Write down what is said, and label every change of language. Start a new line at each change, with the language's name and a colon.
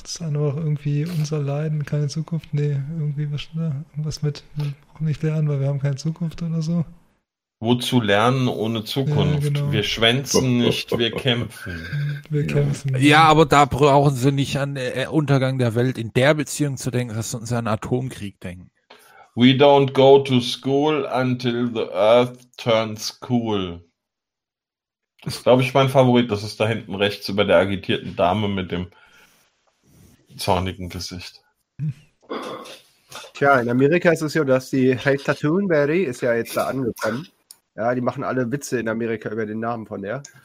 German: Das eine war auch irgendwie unser Leiden, keine Zukunft. Nee, irgendwie was, ne, irgendwas mit, wir brauchen nicht lernen, weil wir haben keine Zukunft oder so. Wozu lernen ohne Zukunft? Ja, genau. Wir schwänzen nicht, wir kämpfen. Wir kämpfen. Ja, aber da brauchen Sie nicht an den Untergang der Welt in der Beziehung zu denken, dass Sie an Atomkrieg denken.
English: We don't go to school until the earth turns cool.
German: Das ist, glaube ich, mein Favorit. Das ist da hinten rechts über der agitierten Dame mit dem zornigen Gesicht. Tja, in Amerika ist es ja, dass die Greta Thunberg ist ja jetzt da angekommen. Ja, die machen alle Witze in Amerika über den Namen von der.